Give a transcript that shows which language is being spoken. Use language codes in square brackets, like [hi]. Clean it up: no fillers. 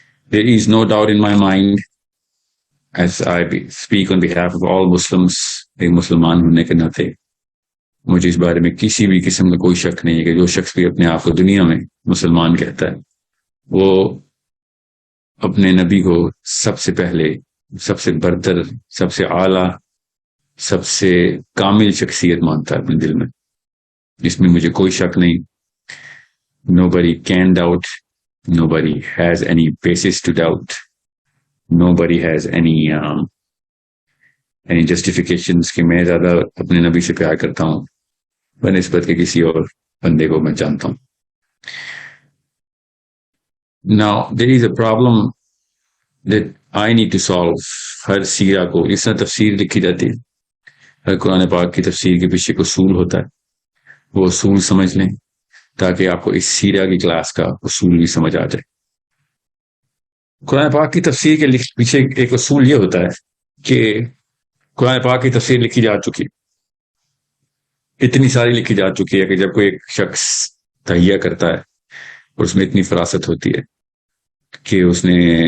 [en] There is no doubt in my mind as I speak on behalf of all Muslims، [ur] ایک مسلمان ہونے کے ناطے مجھے اس بارے میں کسی بھی قسم کا کوئی شک نہیں ہے کہ جو شخص بھی اپنے آپ کو دنیا میں مسلمان کہتا ہے وہ اپنے نبی کو سب سے پہلے، سب سے برتر، سب سے اعلیٰ، سب سے کامل شخصیت مانتا ہے اپنے دل میں. جس میں مجھے کوئی شک نہیں. [en] Nobody can doubt. Nobody has any basis to doubt. Nobody has any justifications [ur] کہ میں زیادہ اپنے نبی سے پیار کرتا ہوں بنسبت کے کسی اور بندے کو میں جانتا ہوں. [en] Now there is a problem that I need to solve. [ur] ہر سیرہ کو اس طرح تفسیر لکھی جاتی ہے، ہر قرآن پاک کی تفسیر کے پیچھے ایک اصول ہوتا ہے. وہ اصول سمجھ لیں تاکہ آپ کو اس سیرہ کی کلاس کا اصول بھی سمجھ آ جائے. قرآن پاک کی تفسیر کے پیچھے ایک اصول یہ ہوتا ہے کہ قرآن پاک کی تفسیر لکھی جا چکی، اتنی ساری لکھی جا چکی ہے کہ جب کوئی ایک شخص تہیہ کرتا ہے اور اس میں اتنی فراست ہوتی ہے کہ اس نے